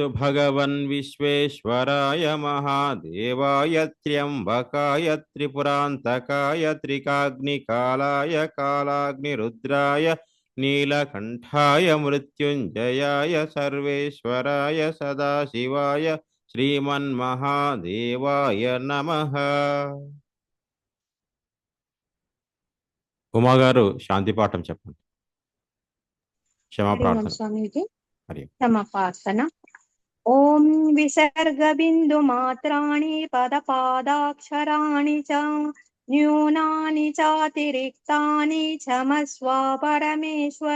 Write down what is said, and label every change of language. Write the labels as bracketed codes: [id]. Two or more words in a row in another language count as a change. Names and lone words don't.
[sa] भगवन् विश्वेश्वराय महादेवाय त्र्यम्बकाय त्रिपुरान्तकाय त्रिकाग्निकालाय कालाग्निरुद्राय नीलकण्ठाय मृत्युञ्जयाय सर्वेश्वराय सदाशिवाय श्रीमन्महादेवाय नमः। [te] ఉమా గారు శాంతి పాఠం చెప్పండి. క్షమా ప్రార్థన. స్వామీజీ హరి క్షమాపాసన. [sa] ఓం విసర్గ బిందు మాత్రాణి పదపాదాక్షరాణి చ న్యూనాని చాతిరిక్తాని క్షమస్వ పరమేశ్వర.